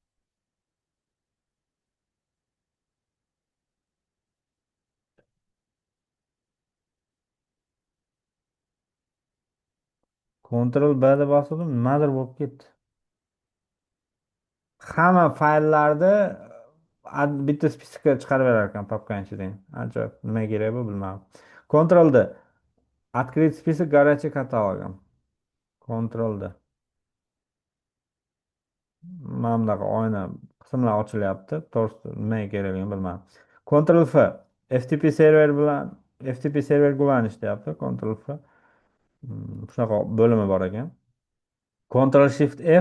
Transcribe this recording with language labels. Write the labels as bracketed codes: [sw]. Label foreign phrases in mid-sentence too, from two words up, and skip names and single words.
[uz] Ctrl B deb bosdim, nimadir bo'lib ketdi. Hamma fayllarni bitta spiskga chiqarib berar ekan papkani ichidan. Ajoyib. Nima kerak bu bilmadim. Ctrl D. [ru] Открыть список горячий каталогом. [uz] Ctrl D. Mana bunaqa oyna qismlar ochilyapti. To'g'risi nimaga kerakligini bilmadim. Ctrl F. FTP server bilan FTP server ulanish deyapti. Ctrl F. Shunaqa bo'limi bor ekan. Ctrl Shift F.